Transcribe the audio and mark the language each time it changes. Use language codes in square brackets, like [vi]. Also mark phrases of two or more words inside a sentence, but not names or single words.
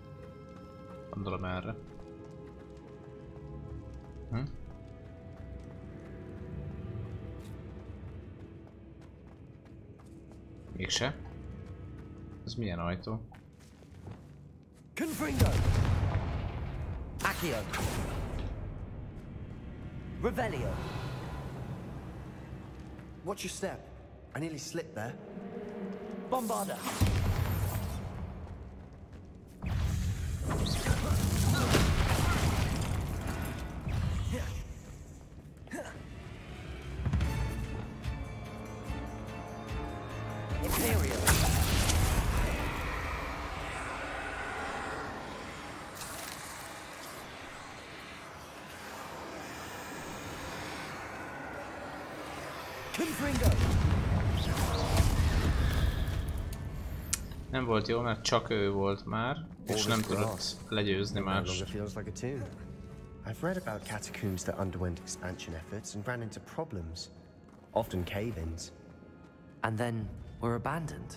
[hu] Gondolom erre. Mégse. Ez milyen ajtó? Confringo! Accio. Revelio. [en] Watch your step. I nearly slipped there. [hu] Bombarda. Imperius. Confringo! Nem volt jó, mert csak ő volt már, és nem tudott legyőzni [en] No longer [hu] mást. [en] feels like a tomb. I've read about catacombs that underwent expansion efforts and ran into problems, often cave-ins. And then were abandoned.